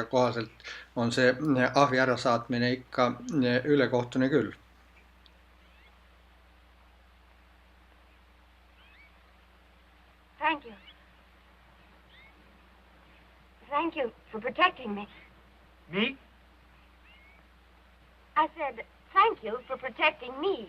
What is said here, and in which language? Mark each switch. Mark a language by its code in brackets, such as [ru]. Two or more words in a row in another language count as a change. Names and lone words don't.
[et] kohaselt on see ahvi ärasaatmine ikka ülekohtune küll. [en] Thank you. Thank you for protecting me. Me? I said thank you for protecting me.